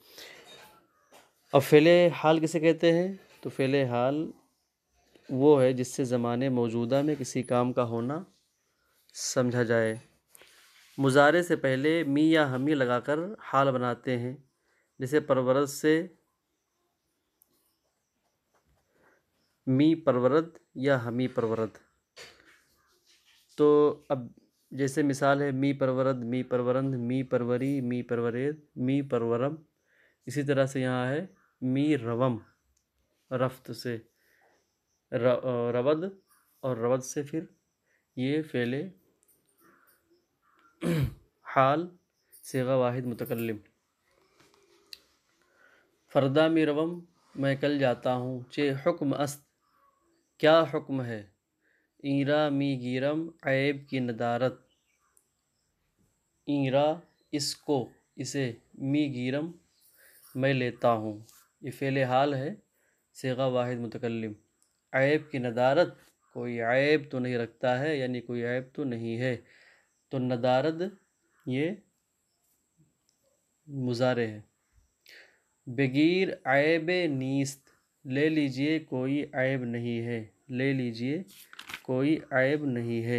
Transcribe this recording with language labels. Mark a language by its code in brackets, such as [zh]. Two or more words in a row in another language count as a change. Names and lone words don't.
[ur] اب فعل حال کسے کہتے ہیں؟ تو فعل حال وہ ہے جس سے زمانے موجودہ میں کسی کام کا ہونا سمجھا جائے۔ مضارع سے پہلے می یا ہمی لگا کر حال بناتے ہیں، جیسے پرورد سے [fa] می پرورد یا ہمی پرورد۔ [ur] تو اب جیسے مثال ہے [fa] می پرورد، می پرورند، می پروری، می پرورید، می پرورم، [ur] اسی طرح سے یہاں ہے [fa] می روم، [ur] رفت سے رود، اور رود سے پھر یہ فعل حال صیغہ واحد متکلم۔ [fa] فردا می روم، [ur] میں کل جاتا ہوں، [fa] چہ حکم است، [ur] کیا حکم ہے، [fa] ایرا می گیرم، عیب کی ندارت، ایرا [ur] اس کو، اسے، [fa] می گیرم [ur] میں لیتا ہوں، یہ فعل حال ہے صیغہ واحد متکلم۔ [fa] عیب کی ندارت، [ur] کوئی عیب تو نہیں رکھتا ہے، یعنی کوئی عیب تو نہیں ہے، تو ندارت یہ مضارع ہے۔ [fa] بغیر عیب نیست، [ur] لے لیجئے کوئی عیب نہیں ہے، لے لیجئے کوئی عیب نہیں ہے۔